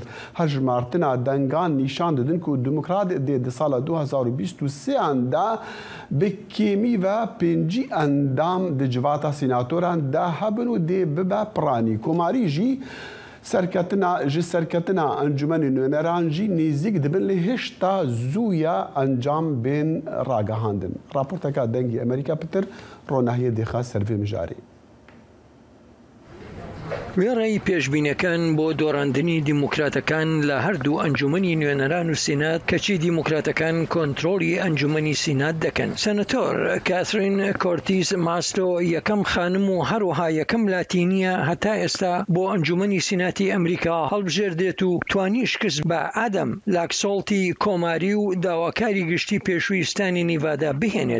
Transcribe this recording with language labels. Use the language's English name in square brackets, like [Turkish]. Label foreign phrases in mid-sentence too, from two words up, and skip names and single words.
[Kurdish] Hejmartina dengan nîşan didin ku Demokrat dê di sala 2023 de bi kêmî ve pêncî endam di civata sînatoran de hebin û dê bibe piranî. Komarî jî ji serketina encûmenên nûneran jî nêzik dibin lê hêşta zûya encam bên ragihandin. Raporteka dengê Amerîka Pitir ronahiyê dêxa servê mijarê. [Central Kurdish] وێڕێی پێشبینەکان بۆ دۆڕاندنی دیموکراتەکان لە هەردوو ئەنجومەنی نوێنەران و سینات کەچی دیموکراتەکان کۆنتڕۆلی ئەنجومەنی سینات دەکەن. سەنەتۆر کاترین کۆرتیز ماستۆ یەکەم خانم و هەروەها یەکەم لاتینیە هەتا ئێستا بۆ ئەنجومەنی سیناتی ئەمریکا هەڵبژێردێت و توانی شکست بە ئادەم لاکسۆڵتی کۆماری و داواکاری گشتی پێشویستانی نیڤادا بهێنێت.